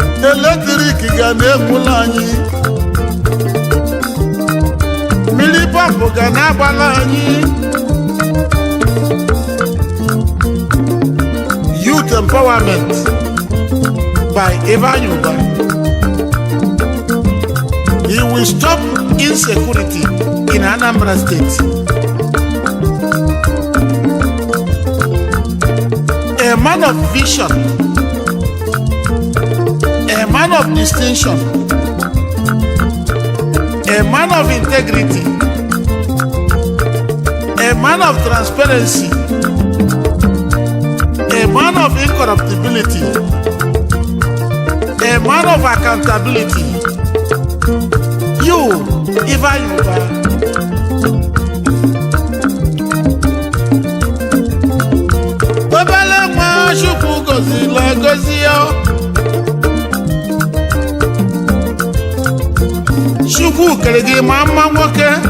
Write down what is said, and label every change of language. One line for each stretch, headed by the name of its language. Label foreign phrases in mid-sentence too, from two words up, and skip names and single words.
Igbo: Eletrik ga na-egbula anyị. Mmiri pọmpụ ga na-agbala anyị.
English: Youth empowerment by Ifeanyi Uba. He will stop insecurity in Anambra State. A man of vision, a man of distinction, a man of integrity, a man of transparency, a man of incorruptibility, a man of accountability. You, Ifeanyi Uba.
Igbo: Obele nwa Chukwu gọziri agọzi ya. Chukwu kere gị ma mma nwoke.